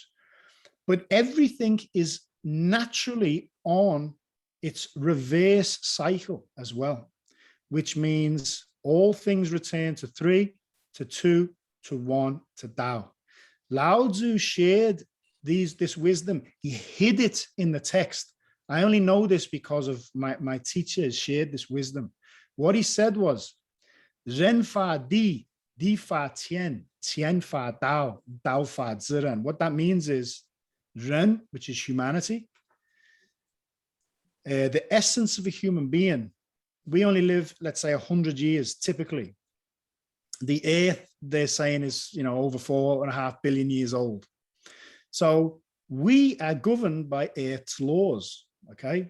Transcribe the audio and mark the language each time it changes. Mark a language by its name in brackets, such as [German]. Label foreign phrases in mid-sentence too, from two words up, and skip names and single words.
[English] But everything is naturally on its reverse cycle as well, which means all things return to 3, to 2, to 1, to Tao. Lao Tzu shared this wisdom. He hid it in the text. I only know this because of my teachers shared this wisdom. What he said was, [Chinese] 人法地，地法天，天法道，道法自然. [English] What that means is ren, which is humanity. The essence of a human being, we only live, let's say, 100 years typically. The earth, they're saying, is, you know, over 4.5 billion years old. So we are governed by Earth's laws, okay?